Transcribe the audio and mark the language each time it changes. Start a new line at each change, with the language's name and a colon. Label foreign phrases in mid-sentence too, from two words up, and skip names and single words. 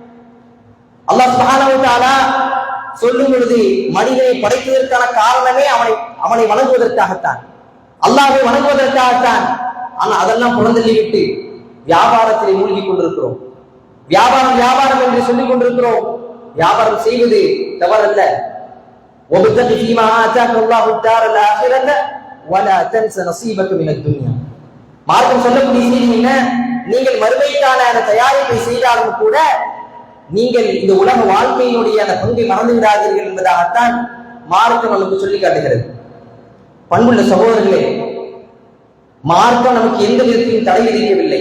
Tamil: அல்லாஹ்
Arabic: سبحانه وتعالى
Tamil: சொல்லும் பொழுது மனிதனை படைத்ததற்கான காரணமே அவனை வணங்குவதற்காகத்தான், அல்லாஹ்வை வணங்குவதற்காகத்தான். ஆனால் அதெல்லாம் புறந்தள்ளி விட்டு வியாபாரத்திலே மூழ்கி கொண்டிருக்கிறோம். வியாபாரம் என்று சொல்லிக் கொண்டிருக்கிறோம். வியாபாரம் செய்வது தவறல்ல.
Arabic: وَابْتَغِ فِيمَا آتَاكَ اللَّهُ الدَّارَ الْآخِرَةَ وَلَا تَنْسَ نَصِيبَكَ مِنَ الدُّنْيَا.
Tamil: மார்க்கம் சொல்லக்கூடிய செய்தி என்ன? நீங்கள் மறுமைக்கான அந்த தயாரிப்பை செய்தாலும் கூட நீங்கள் இந்த உலக வாழ்க்கையினுடைய அந்த பங்கை மறந்து விடாதீர்கள் என்பதாகத்தான் மார்க்கம் நமக்கு சொல்லி காட்டுகிறது. பண்புள்ள சகோதரர்களே, மார்க்கம் நமக்கு எந்த விதத்திலும் தடை விதிக்கவில்லை.